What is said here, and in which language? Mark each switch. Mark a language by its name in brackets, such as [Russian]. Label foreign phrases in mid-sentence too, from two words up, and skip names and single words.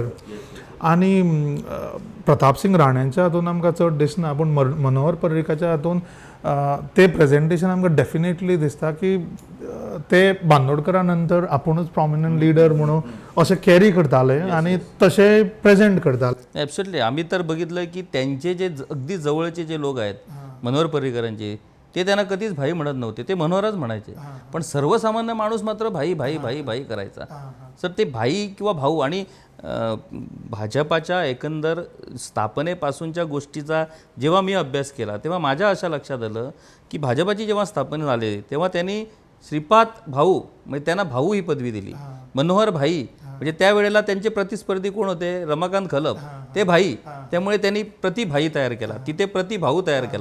[Konkani] आनी प्रतापसिंग राण्यांच्या हातून आमकां चड दिसना, पूण मनोहर पर्रीकाच्या हातून ते प्रेजेंटेशन आमकां डेफिनेटली दिसता की ते बांदोडकरा नंतर आपुणूच [English] prominent leader [Konkani] म्हणून असे कॅरी करताले आणि तसे प्रेझेंट करताले. [Marathi] ॲब्सोल्युटली. आम्ही तर बघितलं की त्यांचे जे अगदी जवळचे जे लोक आहेत मनोहर पर्रीकरांचे, ते त्यांना कधीच भाई म्हणत नव्हते, ते मनोहरच म्हणायचे. पण सर्वसामान्य माणूस मात्र भाई भाई भाई भाई करायचा. सर ते भाई किंवा भाऊ आणि भाजपाच्या एकंदर स्थापनेपासूनच्या गोष्टीचा जेव्हा मी अभ्यास केला तेव्हा माझ्या अशा लक्षात आलं की भाजपाची जेव्हा स्थापना झाली तेव्हा त्यांनी श्रीपाद भाऊ म्हणजे त्यांना भाऊ ही पदवी दिली, मनोहर भाई म्हणजे त्यावेळेला त्यांचे प्रतिस्पर्धी कोण होते, रमाकांत खलप, ते भाई, त्यामुळे त्यांनी प्रतिभाई तयार केला, तिथे प्रतिभाऊ तयार केला.